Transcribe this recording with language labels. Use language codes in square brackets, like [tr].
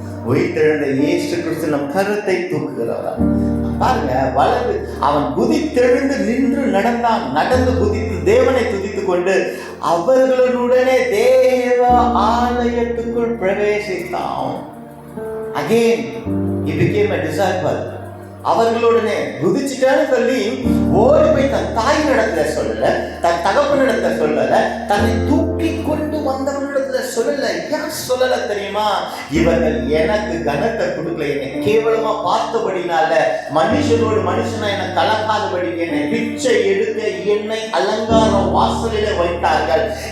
[ta] உயிர்த்தெழுந்த இயேசு கிறிஸ்து நம் கரத்தை தூக்குகிறவரா. பாருங்க, வலது அவன் குதித்தெழுந்து நின்று நடந்தான். நடந்து குதித்து தேவனை துதித்துக் கொண்டு அவர்களுடனே தேவ ஆலயத்துக்குள் பிரவேசித்தான். [en] Again he became a disciple. [ta] அவர்களுடனே குதிச்சுட்டான்னு சொல்லி ஓடி போய் தன் தாயின் இடத்துல சொல்லல, தன் தகப்பனிடத்துல சொல்லல, தன்னை தூக்கி கொண்டு வந்தவனிடத்துல சொல்லல. ஏன் சொல்லல தெரியுமா? இவர்கள் எனக்கு கனத்தை கொடுக்கல, என்னை கேவலமா பார்த்தபடினால, மனுஷனோடு மனுஷனா என்னை கலக்காதபடி என்னை பிச்சை எடுக்க என்னை அலங்கார வாசலிலே வைத்தார்கள்.